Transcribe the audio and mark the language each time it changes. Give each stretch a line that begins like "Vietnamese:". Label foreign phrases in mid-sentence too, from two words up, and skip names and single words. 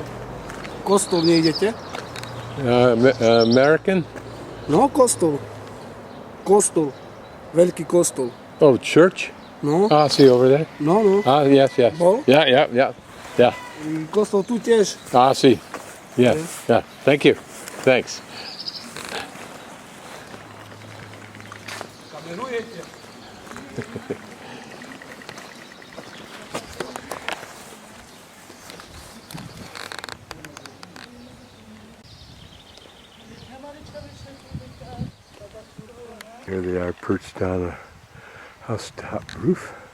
Slovak: Kostol nie idete?
English: American?
Slovak: No, kostol. Kostol. Veľký kostol.
English: Oh, church? No, Ah, see over there? no, no. Ah, yes, yes.
Slovak: Bol?
English: Yeah.
Slovak: Kostol tu tiež.
English: Ah, see. Yeah, Yes. yeah. Thank you. Thanks.
Slovak: Kamerujete.
English: Here they are perched on a housetop roof.